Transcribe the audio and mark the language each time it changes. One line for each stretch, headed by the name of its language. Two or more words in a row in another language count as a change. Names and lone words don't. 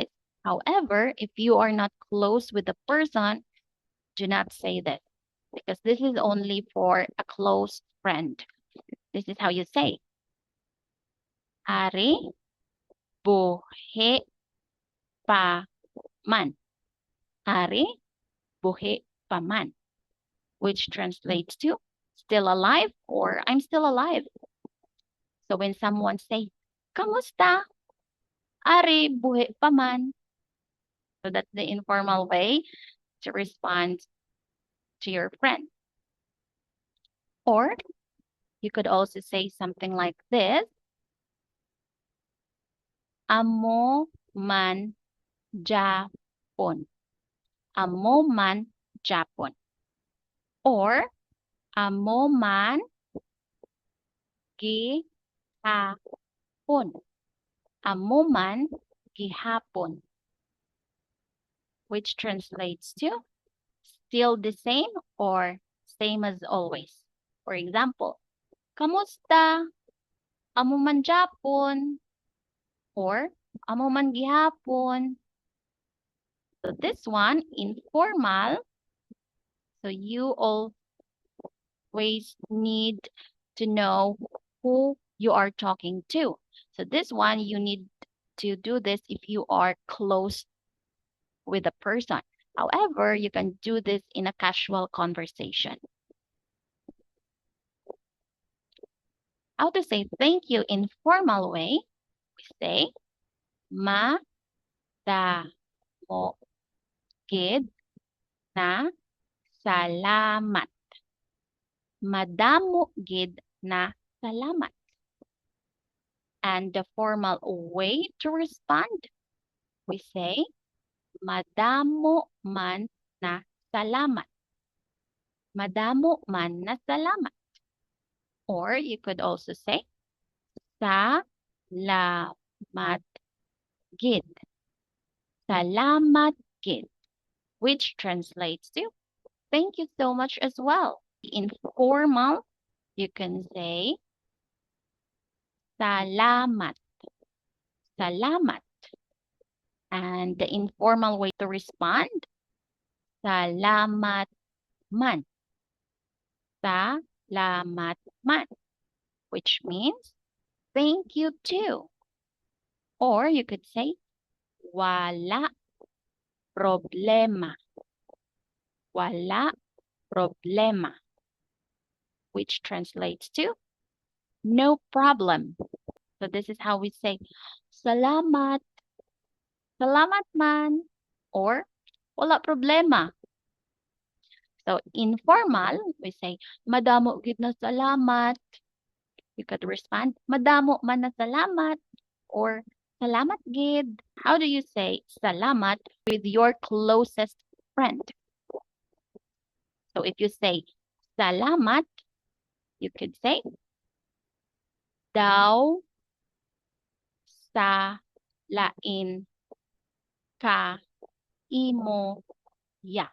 English: However, if you are not close with the person, do not say this because this is only for a close friend. This is how you say,
Hiligaynon: Ari buhi pa man. Ari buhi pa man,
English: which translates to still alive or I'm still alive. So when someone say,
Hiligaynon: kamusta? Ari buhi pa man.
English: So that's the informal way to respond to your friend. Or you could also say something like this.
Hiligaynon: Amo man Japon. Amo man Japon. Or amo man gihapon. Amo man gihapon.
English: Which translates to still the same or same as always. For example,
Hiligaynon: kamusta? Amo man Japon. Or amo man gihapon.
English: So this one, informal. So you always need to know who you are talking to. So this one, you need to do this if you are close with a person. However, you can do this in a casual conversation. How to say thank you in formal way? We say,
Hiligaynon: madamo gid na salamat. Madamo gid na salamat.
English: And the formal way to respond, we say,
Hiligaynon: madamo man na salamat. Madamo man na salamat.
English: Or you could also say,
Hiligaynon: salamat gid. Salamat gid,
English: which translates to thank you so much as well. Informal, you can say,
Hiligaynon: salamat. Salamat.
English: And the informal way to respond,
Hiligaynon: salamat man. Salamat man,
English: which means thank you too. Or you could say,
Hiligaynon: wala problema. Wala problema,
English: which translates to no problem. So this is how we say,
Hiligaynon: salamat. Salamat man. Or wala problema.
English: So informal, we say,
Hiligaynon: madamo gid na salamat.
English: You could respond,
Hiligaynon: madamo man na salamat. Or salamat gid.
English: How do you say salamat with your closest friend? So if you say salamat, you could say
Hiligaynon: daw sa lain ka imo ya.